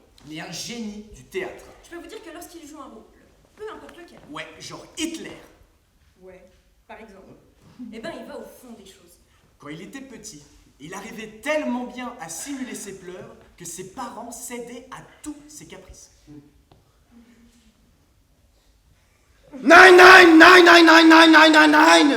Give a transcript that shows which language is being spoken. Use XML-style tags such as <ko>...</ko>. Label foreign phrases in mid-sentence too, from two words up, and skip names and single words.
<fr>mais un génie du théâtre. Je peux vous dire que lorsqu'il joue un rôle, peu importe lequel, Ouais, genre Hitler. ouais, par exemple, eh ben il va au fond des choses. Quand il était petit, il arrivait tellement bien à simuler ses pleurs que ses parents cédaient à tous ses caprices.</fr> <de>Nein, nein, nein, nein, nein, nein, nein, nein, nein!</de>